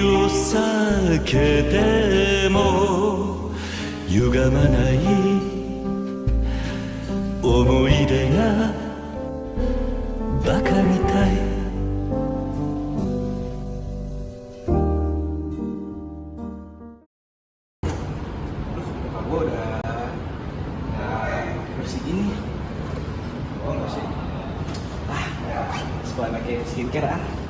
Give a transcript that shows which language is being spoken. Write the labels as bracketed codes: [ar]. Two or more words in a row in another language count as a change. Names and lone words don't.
[ja] 酒でも歪まない思い出がバカみたい [id] Gue udah bersih gini. Oh nggak sih? Sekolah pakai skincare ah.